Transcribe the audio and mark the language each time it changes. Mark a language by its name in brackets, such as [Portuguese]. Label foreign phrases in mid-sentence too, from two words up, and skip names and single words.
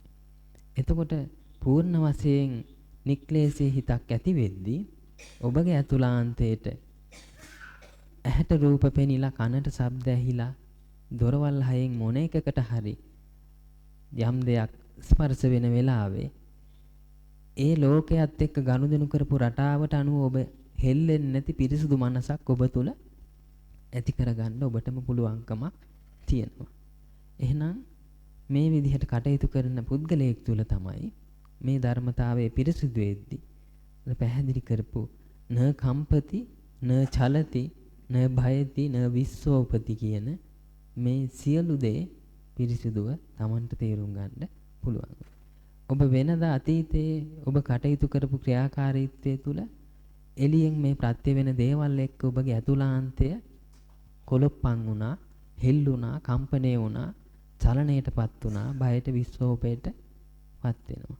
[Sinhala] එතකොට පූර්ණ වශයෙන් නික්ලේශී හිතක් ඇති වෙද්දී ඔබගේ අතුලාන්තයට ඇහැට රූප පෙනිලා කනට ශබ්ද ඇහිලා දොරවල් හයෙන් මොන එකකට හරි යම් දෙයක් ස්පර්ශ වෙන වෙලාවේ ඒ ලෝකයේත් එක්ක ගනුදෙනු කරපු රටාවට අනුව ඔබ හෙල්ලෙන්නේ නැති පිරිසුදු මනසක් ඔබ තුල ඇති කරගන්න ඔබටම පුළුවන්කමක් තියෙනවා. එහෙනම් මේ විදිහට කටයුතු කරන පුද්ගලයෙක් තුල තමයි මේ ධර්මතාවයේ පිරිසිදු වෙද්දී පැහැදිලි කරපු [Pali] න කම්පති න චලති න භයති න විස්සෝපති [Sinhala] කියන මේ සියලු දේ පිරිසිදුව Tamanට තේරුම් ගන්න පුළුවන්. ඔබ වෙනදා අතීතයේ ඔබ කටයුතු කරපු ක්‍රියාකාරීත්වය තුල එළියෙන් මේ ප්‍රත්‍ය වෙන දේවල් එක්ක ඔබගේ අතුලාන්තය කොලොප්පන් වුණා, හෙල්ලුණා, කම්පණය වුණා, චලනයටපත් වුණා, බයට විස්සෝපයටපත් වෙනවා.